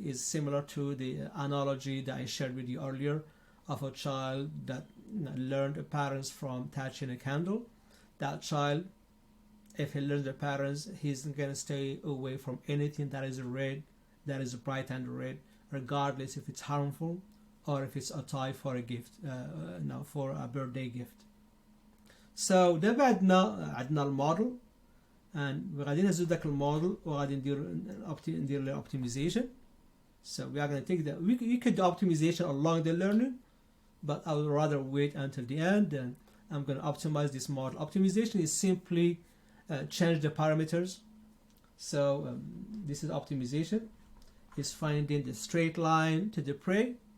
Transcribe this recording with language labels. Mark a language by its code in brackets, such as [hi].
[en] It's similar to the analogy that I shared with you earlier of a child that learned patterns from touching a candle. That child, if he learns the patterns, he's going to stay away from anything that is red, that is bright and red, regardless if it's harmful or if it's a tie for a gift, for a birthday gift. [ar] So دابا عندنا الموديل، and غادي نهزو داك الموديل وغادي ندير له optimization. [en] So we are going to take that. We could do optimization along the learning, but I would rather wait until the end, and I'm going to optimize this model. Optimization is simply change the parameters. So this is optimization. Is finding the straight line to the prey.